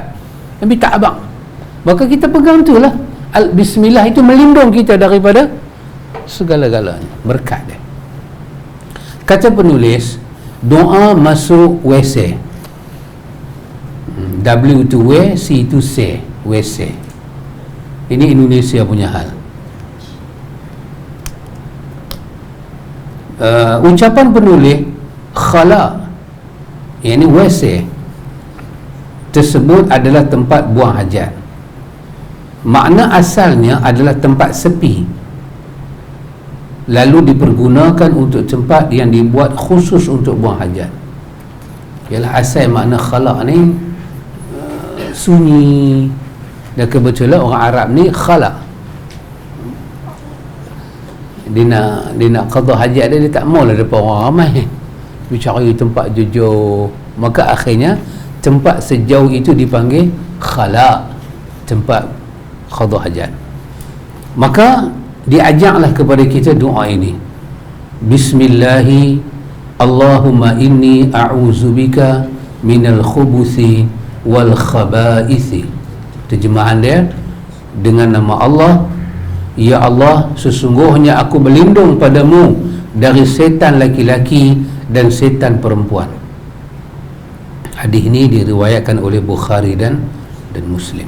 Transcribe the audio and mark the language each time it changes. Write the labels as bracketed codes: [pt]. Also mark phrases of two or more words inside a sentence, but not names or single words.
[ms] Nabi tak abang. Maka kita pegang tu lah. Bismillah itu melindung kita daripada segala-galanya, berkat dia. Kata penulis, doa masuk WC, W to W, C to C, WC. Ini Indonesia punya hal. Ucapan penulis khala, yang ini WC tersebut adalah tempat buang hajat. Makna asalnya adalah tempat sepi, lalu dipergunakan untuk tempat yang dibuat khusus untuk buang hajat. Ialah asal makna khala ni sunyi, dan kebetulan orang Arab ni khala, dia nak qada hajat dia tak maulah depan orang ramai, dia cari tempat jujur. Maka akhirnya tempat sejauh itu dipanggil khala, tempat qada hajat. Maka diajaklah kepada kita doa ini, [ar] بسم الله اللهم إني أعوذ بك من الخبث والخبائث. [ms] Terjemahan dia, dengan nama Allah, ya Allah, sesungguhnya aku berlindung padamu dari setan laki-laki dan setan perempuan. Hadis ini diriwayatkan oleh Bukhari dan Muslim.